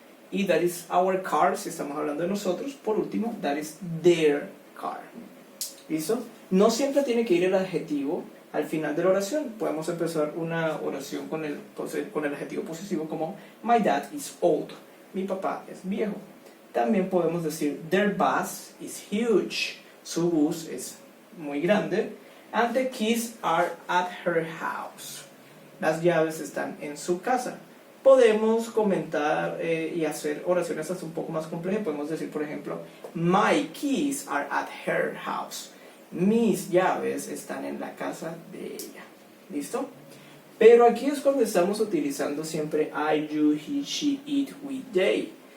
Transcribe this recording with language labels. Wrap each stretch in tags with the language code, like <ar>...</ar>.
<es>Y</es> <en>that is our car,</en> <es>si estamos hablando de nosotros. Por último,</es> <en>that is their car.</en> <es>¿Listo? No siempre tiene que ir el adjetivo al final de la oración. Podemos empezar una oración con el adjetivo posesivo como</es> <en>my dad is old.</en> <es>Mi papá es viejo. También podemos decir</es> <en>their bus is huge.</en> <es>Su bus es muy grande.</es> <en>And the keys are at her house.</en> <es>Las llaves están en su casa. Podemos comentar y hacer oraciones hasta un poco más complejas. Podemos decir, por ejemplo,</es> <en>my keys are at her house.</en> <es>Mis llaves están en la casa de ella. ¿Listo? Pero aquí es cuando estamos utilizando siempre I, you, he, she, it, we, they.</es>